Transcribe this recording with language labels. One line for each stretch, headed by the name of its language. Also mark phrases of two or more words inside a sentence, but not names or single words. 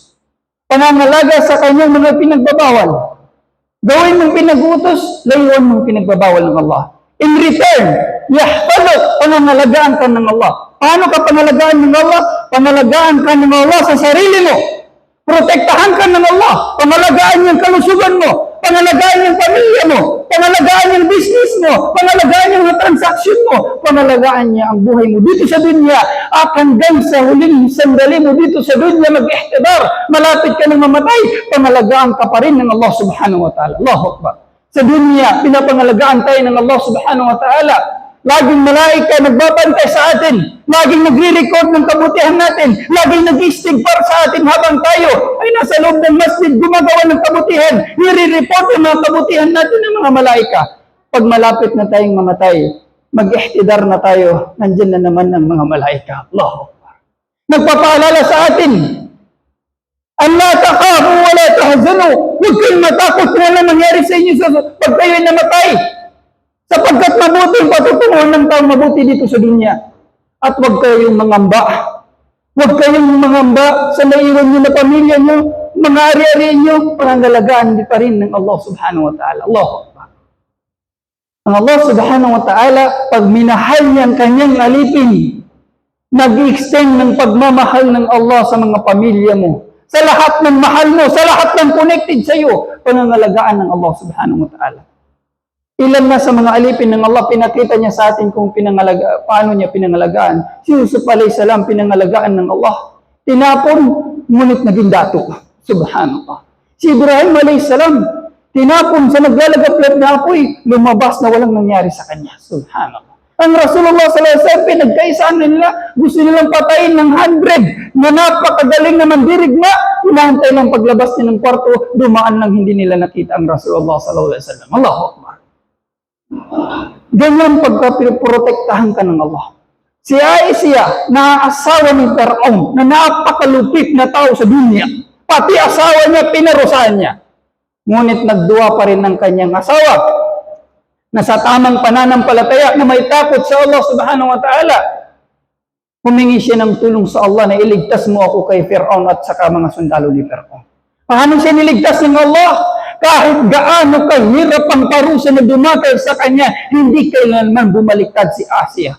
Filipino: Pangangalaga sa kanyang mga pinagbabawal. Gawin mong pinag-uutos, layuan mong pinagbabawal ng Allah.
English: In return,
Filipino: yahfaduk, pangangalagaan ka ng Allah. Paano ka pangalagaan ng Allah? Pangalagaan ka ng Allah sa sarili mo. Protektahan ka ng Allah. Pangalagaan yung kalusugan mo. Pangalagaan yung pamilya mo. Pangalagaan yung business mo. Pangalagaan yung transaction mo. Pangalagaan niya ang buhay mo dito sa dunya. At hanggang sa huling sandali mo dito sa dunya mag-ihtibar. Malapit ka ng mamatay. Pangalagaan ka pa rin ng Allah
Arabic: سبحانه وتعالى. الله أكبر.
Filipino: Sa dunya, pinapangalagaan tayo ng Allah
Arabic: سبحانه وتعالى.
Filipino: Laging malaika nagbabantay sa atin. Laging nagre-record ng kabutihan natin. Laging nag-istighfar sa atin habang tayo ay nasa loob ng masjid gumagawa ng kabutihan. Nire-report ang mga kabutihan natin ng mga malaika. Pag malapit na tayong mamatay, mag-ihtidar na tayo, nandyan na naman ang mga malaika.
Arabic: الله أكبر.
Filipino: Nagpapaalala sa atin,
Arabic: أن لا تخافوا ولا تحزنوا.
Filipino: Huwag kayong matakot kung ano nangyari sa inyo pag kayo'y namatay. Sapagkat mabuti ang patutunguhan ng taong mabuti dito sa dunya. At huwag kayong mangamba. Huwag kayong mangamba sa naiwan nyo na pamilya nyo, mga ari-ari nyo, pangangalagaan pa rin ng Allah
Arabic: سبحانه وتعالى. الله أكبر.
Filipino: Ang Allah
Arabic: سبحانه وتعالى,
Filipino: pag minahal niya ang kanyang alipin, nag-extend ng pagmamahal ng Allah sa mga pamilya mo. Sa lahat ng mahal mo, sa lahat ng connected sa iyo, pangangalagaan ng Allah
Arabic: سبحانه وتعالى.
Filipino: Ilan na sa mga alipin ng Allah, pinakita niya sa atin kung paano niya pinangalagaan. Si Yusuf
Arabic: عليه السلام,
Filipino: pinangalagaan ng Allah. Tinapon, ngunit naging dato. Subhanallah. Si Ibrahim
Arabic: عليه السلام,
Filipino: tinapon sa naglalagaplat na apoy, lumabas na walang nangyari sa kanya. Subhanallah. Ang Rasulullah
Arabic: صلى الله عليه وسلم,
Filipino: pinagkaisaan nila, gusto nilang patayin ng 100 na napakagaling na mandirigma. Hinahantay ng paglabas niya ng kwarto, dumaan lang hindi nila nakita ang Rasulullah
Arabic: صلى الله عليه وسلم. الله أكبر.
Filipino: Ganyan pagkaprotektahan ka ng Allah. Si Aisha, na asawa ni Fir'aun, na napakalupit na tao sa dunya. Pati asawa niya, pinarusahan niya. Ngunit nagduwa pa rin ng kanyang asawa na sa tamang pananampalataya na may takot sa Allah
Arabic: سبحانه وتعالى.
Filipino: Humingi siya ng tulong sa Allah na iligtas mo ako kay Fir'aun at saka mga sundalo ni Fir'aun. Paano siya niligtas ng Allah? Kahit gaano kahirap ang parusa na dumatay sa kanya, hindi kailanman bumaliktad si Asia.